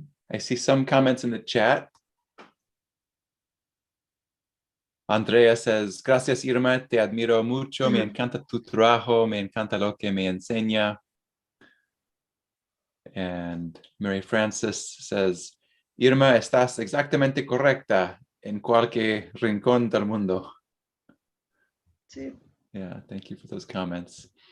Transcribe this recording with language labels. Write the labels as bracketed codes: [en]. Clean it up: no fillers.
[en] I see some comments in the chat. Andrea says, [es] gracias Irma, te admiro mucho, me encanta tu trabajo, me encanta lo que me enseña. [en] And Mary Frances says, [es] Irma, estás exactamente correcta en cualquier rincón del mundo. Sí. [en] Yeah, thank you for those comments.